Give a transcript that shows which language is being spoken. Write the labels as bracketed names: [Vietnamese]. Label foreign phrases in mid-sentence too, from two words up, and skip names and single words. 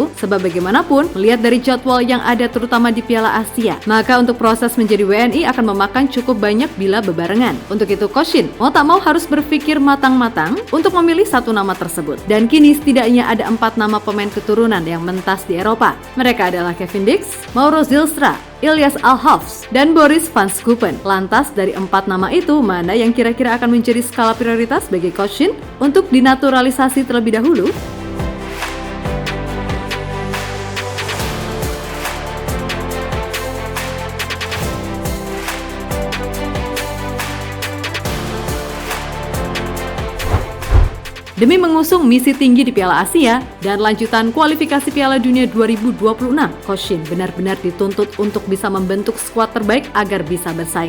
[Indonesian] Sebab bagaimanapun, melihat dari jadwal yang ada terutama di Piala Asia, maka untuk proses menjadi WNI akan memakan cukup banyak bila bebarengan. Untuk itu Coach Shin mau tak mau harus berpikir matang-matang untuk memilih 1 nama tersebut. Dan kini setidaknya ada 4 nama pemain keturunan yang mentas di Eropa. Mereka adalah Kevin Dix, Mauro Zylstra, Ilyas Alhofs, dan Boris van Schuppen. Lantas dari 4 nama itu, mana yang kira-kira akan menjadi skala prioritas bagi Coach Shin untuk dinaturalisasi terlebih dahulu? Demi mengusung misi tinggi di Piala Asia dan lanjutan kualifikasi Piala Dunia 2026, Coach Shin benar-benar dituntut untuk bisa membentuk skuad terbaik agar bisa bersaing.